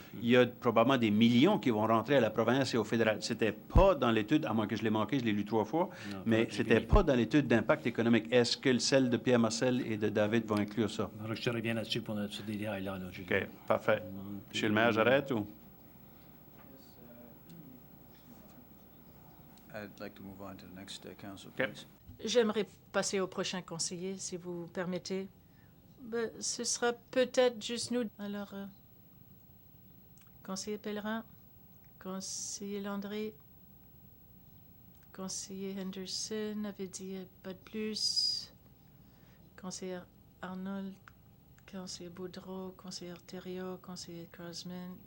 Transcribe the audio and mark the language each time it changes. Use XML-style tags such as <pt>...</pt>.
<fr>Il y a probablement des millions qui vont rentrer à la province et au fédéral. C'était pas dans l'étude, à moins que je l'ai manqué, je l'ai lu 3 fois, mais c'était pas dans l'étude d'impact économique. Est-ce que celle de Pierre Marcel et de David vont inclure ça? Alors, je te reviens là-dessus pour ce détail-là. OK, parfait. Monsieur le maire, j'arrête ou?</fr> <en>I'd like to move on to the next council, Okay. please.</en> <fr>J'aimerais passer au prochain conseiller, si vous permettez. Ben, ce sera peut-être juste nous. Alors, conseiller Pellerin, conseiller Landry, conseiller Henderson avait dit pas de plus, conseiller Arnold, conseiller Boudreau, conseiller Thériault, conseiller Crosman.</fr>